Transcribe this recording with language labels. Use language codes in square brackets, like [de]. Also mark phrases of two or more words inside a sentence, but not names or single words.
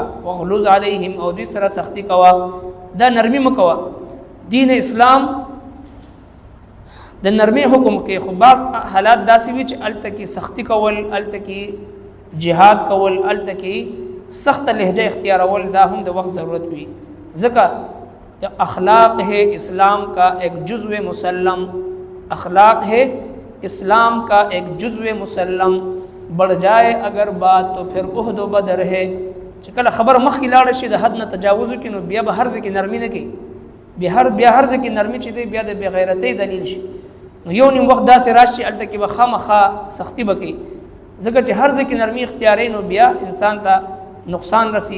[ar] وغلظ علیهم [ps] او دوی سره سختی کوه، دا نرمی مکوه. دین اسلام د نرمی حکم کوي، خو بعض حالات داسې وي چې هلته کې سختی کول، هلته کې جهاد کول، هلته کې سخت لہجہ اختیارول دا هم د وقت ضرورت ہوئی ځکه [ur] اخلاق ہے اسلام کا ایک جزو مسلم، اخلاق ہے اسلام کا ایک جزو مسلم، بڑھ جائے اگر بات تو پھر عہد و بدر ہے. [ps] چې کله خبر مخکې لاړه شي د حد نه تجاوز وکړي نو بیا به هر ځای کې نرمي نه کوي، بیا هر ځای کې نرمي چې دی بیا د بې غیرتۍ دلیل شي. نو یو نیم وخت داسې راشي هلته کې به خامخا سختي به کوي، ځکه چې هر ځای کې نرمي اختیاري نو بیا انسان ته نقصان رسی.